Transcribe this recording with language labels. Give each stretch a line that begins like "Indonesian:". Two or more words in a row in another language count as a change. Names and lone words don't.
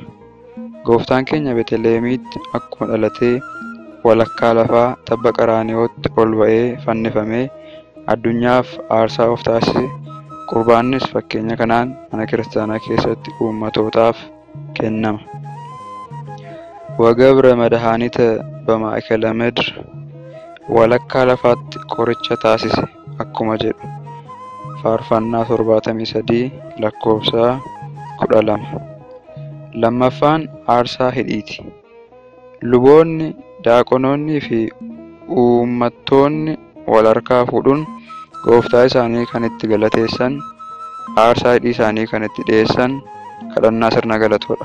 Oromo: Gooftaan keenya Beetlihemitti akkuma dhalatee walakkaa lafaa tabba qaraaniyootti ol ba'ee fannifamee addunyaaf aarsaa of taasise. Qurbaannis fakkeenya kanaan mana kiristaanaa keessatti uummatootaaf kennama.
Geez: ወገብረ መድኃኒተ በማእከለ ምድር
Oromo: walakkaa lafaatti qoricha taasise akkuma jedhu faarfannaa 73 lakkoofsa 12. Lammaffaan aarsaa hidhiiti. Luboonni, daaqonoonnii fi uummattoonni wal harkaa fuudhuun gooftaa isaanii kan itti galateessan, aarsaa hidhii isaanii kan itti dhiyeessan kadhannaa sirna galatoodha.